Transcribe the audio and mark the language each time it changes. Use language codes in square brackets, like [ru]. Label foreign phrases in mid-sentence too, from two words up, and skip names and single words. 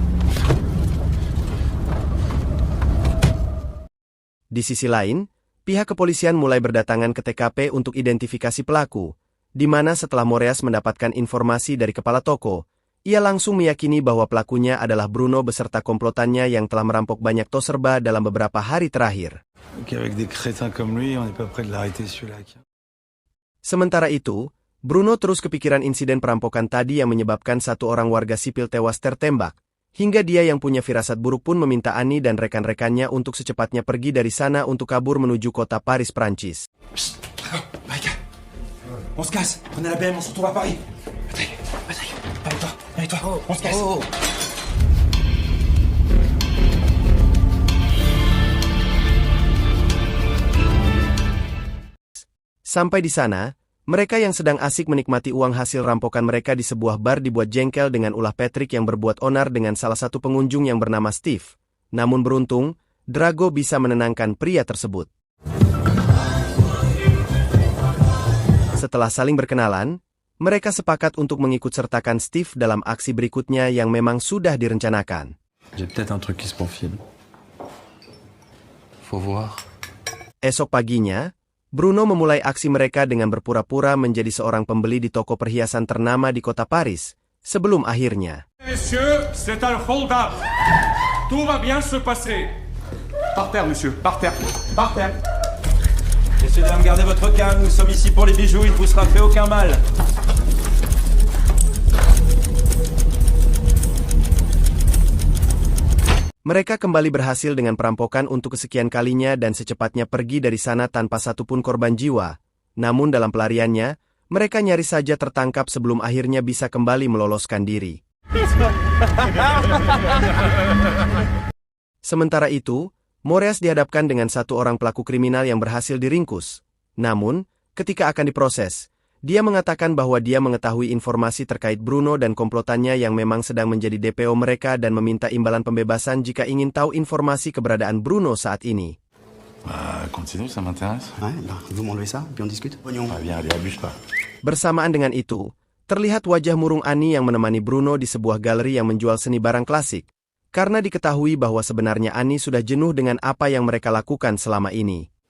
[id] Di sisi lain, pihak kepolisian mulai berdatangan ke TKP untuk identifikasi pelaku, di mana setelah Moreas mendapatkan informasi dari kepala toko, ia langsung meyakini bahwa pelakunya adalah Bruno beserta komplotannya yang telah merampok banyak Toserba dalam beberapa hari terakhir. Sementara itu, Bruno terus kepikiran insiden perampokan tadi yang menyebabkan satu orang warga sipil tewas tertembak, hingga dia yang punya firasat buruk pun meminta Annie dan rekan-rekannya untuk secepatnya pergi dari sana untuk kabur menuju kota Paris, Prancis. [fr] On se casse, prenez la BM, on se retrouve à Paris. Allez toi, on se casse. [id] Sampai di sana, mereka yang sedang asik menikmati uang hasil rampokan mereka di sebuah bar dibuat jengkel dengan ulah Patrick yang berbuat onar dengan salah satu pengunjung yang bernama Steve. Namun beruntung, Drago bisa menenangkan pria tersebut. Setelah saling berkenalan, mereka sepakat untuk mengikut sertakan Steve dalam aksi berikutnya yang memang sudah direncanakan. [fr] J'ai peut-être un truc qui se profile. Faut voir. [id] Esok paginya, Bruno memulai aksi mereka dengan berpura-pura menjadi seorang pembeli di toko perhiasan ternama di kota Paris, sebelum akhirnya. [fr] Messieurs, c'est un hold-up. Tout va bien se passer. Par terre, monsieur, par terre, par terre. Messieurs, dames, gardez votre calme, nous sommes ici pour les bijoux, il ne vous sera fait aucun mal. [id] Mereka kembali berhasil dengan perampokan untuk kesekian kalinya dan secepatnya pergi dari sana tanpa satupun korban jiwa. Namun dalam pelariannya, mereka nyaris saja tertangkap sebelum akhirnya bisa kembali meloloskan diri. Sementara itu, Moreas dihadapkan dengan satu orang pelaku kriminal yang berhasil diringkus. Namun, ketika akan diproses, dia mengatakan bahwa dia mengetahui informasi terkait Bruno dan komplotannya yang memang sedang menjadi DPO mereka dan meminta imbalan pembebasan jika ingin tahu informasi keberadaan Bruno saat ini. [fr] Continue, ça m'intéresse. Ouais, bah, vous m'enlevez ça, puis on discute. Bien, allez, abuse pas. [id] Bersamaan dengan itu, terlihat wajah murung Annie yang menemani Bruno di sebuah galeri yang menjual seni barang klasik, karena diketahui bahwa sebenarnya Annie sudah jenuh dengan apa yang mereka lakukan selama ini.